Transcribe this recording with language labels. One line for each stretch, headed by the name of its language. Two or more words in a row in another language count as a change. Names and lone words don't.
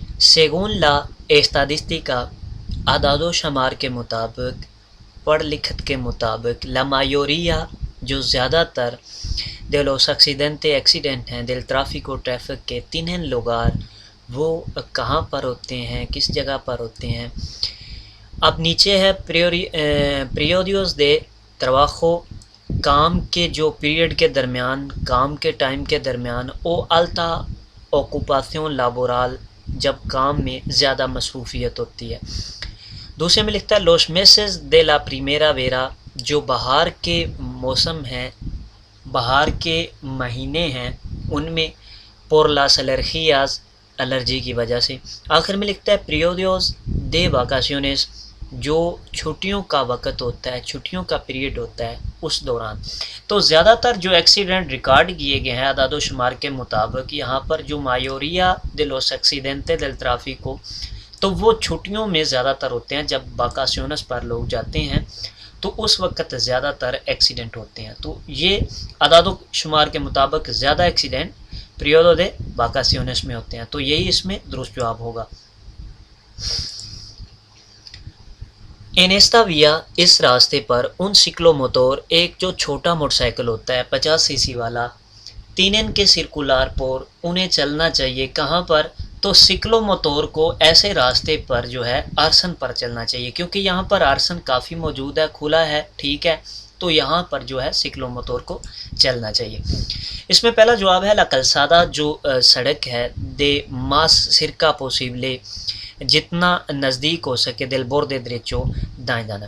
Spanish: Según la estadística
Urdu: اعداد و شمار کے مطابق پڑھ لکھت کے مطابق
Spanish: la mayoría
Urdu: جو زیادہ تر
Spanish: de los accidentes
Urdu: ایکسیڈنٹ ہیں
Spanish: del tráfico
Urdu: ٹریفک کے
Spanish: tienen lugar
Urdu: وہ کہاں پر ہوتے ہیں، کس جگہ پر ہوتے ہیں۔ اب نیچے ہے
Spanish: periodos de trabajo
Urdu: کام کے جو پیریڈ کے درمیان، کام کے ٹائم کے درمیان او
Spanish: alta ocupación laboral
Urdu: جب کام میں زیادہ مصروفیت ہوتی ہے۔ دوسرے میں لکھتا ہے
Spanish: los meses de la primavera
Urdu: جو بہار کے موسم ہیں، بہار کے مہینے ہیں، ان میں
Spanish: por las alergias
Urdu: الرجی کی وجہ سے۔ آخر میں لکھتا ہے
Spanish: periodos de vacaciones
Urdu: جو چھٹیوں کا وقت ہوتا ہے، چھٹیوں کا پیریڈ ہوتا ہے اس دوران۔ تو زیادہ تر جو ایکسیڈنٹ ریکارڈ کیے گئے ہیں اعداد و شمار کے مطابق، یہاں پر جو
Spanish: mayoría de los accidentes del tráfico
Urdu: تو وہ چھٹیوں میں زیادہ تر ہوتے ہیں، جب واکاسیونس پر لوگ جاتے ہیں تو اس وقت زیادہ تر ایکسیڈنٹ ہوتے ہیں۔ تو یہ اعداد و شمار کے مطابق زیادہ ایکسیڈنٹ
Spanish: periodos de vacaciones
Urdu: میں ہوتے ہیں، تو یہی اس میں درست جواب ہوگا۔
Spanish: En esta vía
Urdu: اس راستے پر
Spanish: un ciclomotor
Urdu: ایک جو چھوٹا موٹر سائیکل ہوتا ہے 50 سی سی والا،
Spanish: tienen que circular por
Urdu: انہیں چلنا چاہیے کہاں پر، تو سکلو موتور کو ایسے راستے پر جو ہے آرسن پر چلنا چاہیے، کیونکہ یہاں پر آرسن کافی موجود ہے، کھلا ہے، ٹھیک ہے، تو یہاں پر جو ہے سکلو موتور کو چلنا چاہیے۔ اس میں پہلا جواب ہے
Spanish: la calzada
Urdu: جو سڑک ہے،
Spanish: de más cerca posible
Urdu: جتنا نزدیک ہو سکے
Spanish: del borde derecho
Urdu: دائیں جانب۔